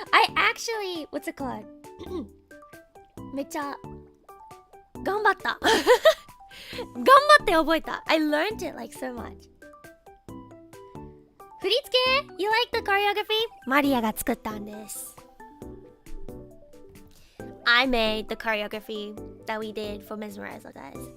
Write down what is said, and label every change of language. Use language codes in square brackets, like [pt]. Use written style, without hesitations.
[en] I actually, what's it called? [ja] めっちゃ頑張った。頑張って覚えた。 [en] I learned it like so much. 振り付け You like the choreography? [ja] マリアが作ったんです。 [en] I made the choreography that we did for Mesmerizer, guys.